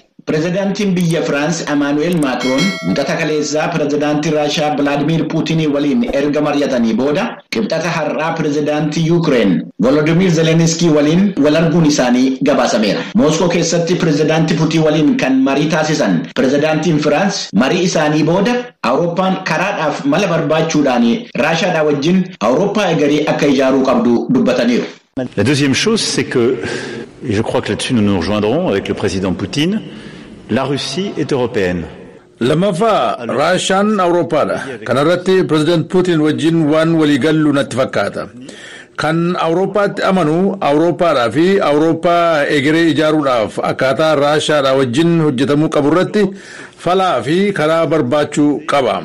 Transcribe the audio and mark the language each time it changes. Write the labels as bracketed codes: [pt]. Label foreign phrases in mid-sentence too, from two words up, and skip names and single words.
[om] Pireezidaantiin biyya France Emmanuel Macron mudata kaleessaa pireezidaantii Raashaa Vladimir Putin waliin erga mari'atanii booda qibxata har'aa pireezidaantii Ukraine Volodymyr Zelensky waliin wal arguun isaanii gabaasameera. Moskoo keessatti pireezidaantii Putin waliin kan marii taasisan pireezidaantiin France marii isaanii booda Awurooppaan karaadhaaf mala barbaachuudhaan Raashaadhaa wajjin Awurooppaa egeree akka ijaaruu qabdu dubbataniiru. [fr] La deuxième chose, c'est que, et je crois que là-dessus nous nous rejoindrons avec le président Poutine, la Russie est européenne. [om] Lammaffaa Raashaan Awurooppaadha. Kanarratti pireezidaant Putin wajjin waan waliigallu natti fakkaata. Kan Awurooppaatti amanu Awurooppaadhaa fi Awurooppaa egeree ijaaruudhaaf akkaataa Raashaadhaa wajjin hojjetamuu qabu irratti falaa fi karaa barbaachuu qaba.